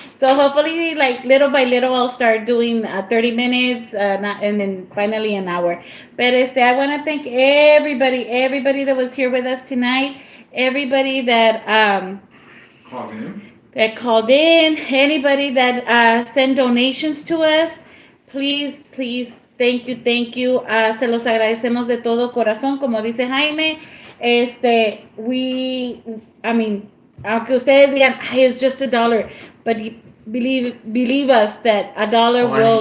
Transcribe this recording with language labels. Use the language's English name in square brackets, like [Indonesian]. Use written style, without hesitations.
[English] So hopefully, like little by little, I'll start doing 30 minutes, and then finally an hour. But I want to thank everybody that was here with us tonight. Everybody that called in. Anybody that sent donations to us. Please, thank you. [Spanish] Se los agradecemos de todo corazón, como dice Jaime. Aunque ustedes digan, [English] it's just $1, but believe us that $1 will.